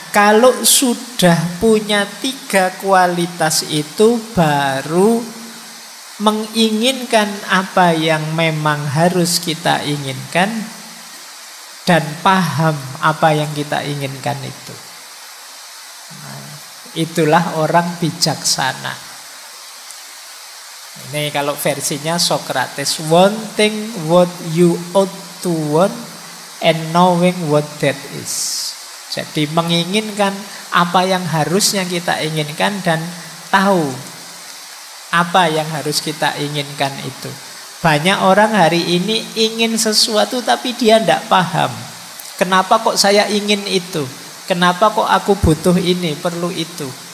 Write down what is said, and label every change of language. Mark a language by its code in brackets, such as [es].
[id] kalau sudah punya 3 kualitas itu, baru menginginkan apa yang memang harus kita inginkan dan paham apa yang kita inginkan itu. Nah, itulah orang bijaksana. Ini kalau versinya Socrates, [en] wanting what you ought to want and knowing what that is. [id] Jadi menginginkan apa yang harusnya kita inginkan dan tahu apa yang harus kita inginkan itu. Banyak orang hari ini ingin sesuatu tapi dia tidak paham. Kenapa kok saya ingin itu? Kenapa kok aku butuh ini, perlu itu?